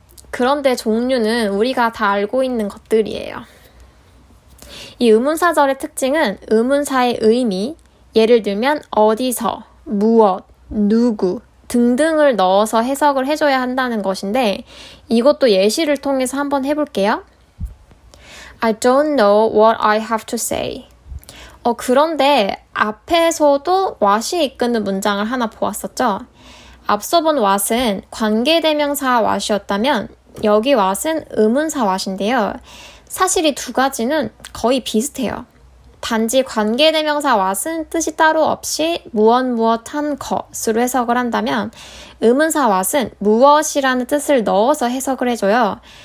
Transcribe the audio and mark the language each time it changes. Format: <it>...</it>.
<ko>그런데 종류는 우리가 다 알고 있는 것들이에요. 이 의문사절의 특징은 의문사의 의미, 예를 들면 어디서, 무엇, 누구 등등을 넣어서 해석을 해줘야 한다는 것인데 이것도 예시를 통해서 한번 해볼게요.</ko> <en>I don't know what I have to say.</en> <ko>그런데 앞에서도 what이 이끄는 문장을 하나 보았었죠. 앞서 본 what은 관계대명사 what이었다면 여기 what은 의문사 what인데요. 사실 이 두 가지는 거의 비슷해요. 단지 관계대명사 what은 뜻이 따로 없이 무엇 한 것으로 해석을 한다면 의문사 what은 무엇이라는 뜻을 넣어서 해석을 해줘요.</ko>